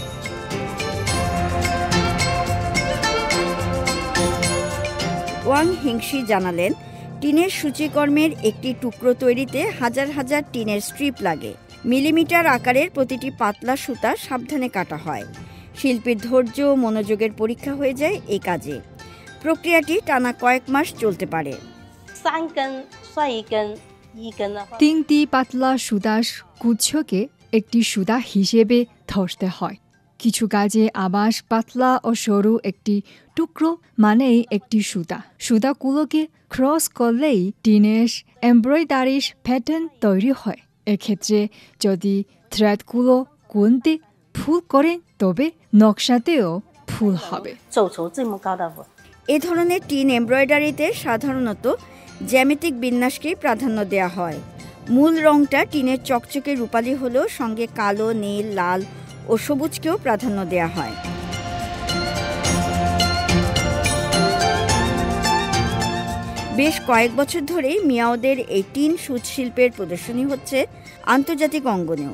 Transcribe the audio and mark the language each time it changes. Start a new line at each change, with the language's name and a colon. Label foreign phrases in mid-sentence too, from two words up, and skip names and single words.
Bangla: ওয়াং হেংশি জানালেন, টিনের সূচিকর্মের একটি টুকরো তৈরিতে হাজার হাজার টিনের স্ট্রিপ লাগে। মিলিমিটার আকারের প্রতিটি পাতলা সুতা সাবধানে কাটা হয়। শিল্পীর ধৈর্য ও মনোযোগের পরীক্ষা হয়ে যায় এই কাজে। প্রক্রিয়াটি টানা কয়েক মাস চলতে পারে।
Chinese: 3 根算一根，1根的话。
Bangla: তিনটি পাতলা সুতার গুচ্ছকে একটি সুতা হিসেবে ধরতে হয়। কিছু কাজে আবাস পাতলা ও সরু একটি টুকরো মানেই একটি সুতা। সুতাগুলোকে ক্রস করলেই টিনের এমব্রয়ডারির প্যাটার্ন তৈরি হয়। এক্ষেত্রে যদি থ্রেডগুলো গুনতে ভুল করেন তবে নকশাতেও ভুল হবে।
Chinese: 走出这么高的舞。
Bangla: এ ধরনের টিন এমব্রয়ডারিতে সাধারণত জ্যামিতিক বিন্যাসকেই প্রাধান্য দেওয়া হয়। মূল রংটা টিনের চকচকে রূপালি হলেও সঙ্গে কালো, নীল, লাল ও সবুজকেও প্রাধান্য দেওয়া হয়। বেশ কয়েক বছর ধরেই মিয়াওদের এই টিন সূচ শিল্পের প্রদর্শনী হচ্ছে আন্তর্জাতিক অঙ্গনেও।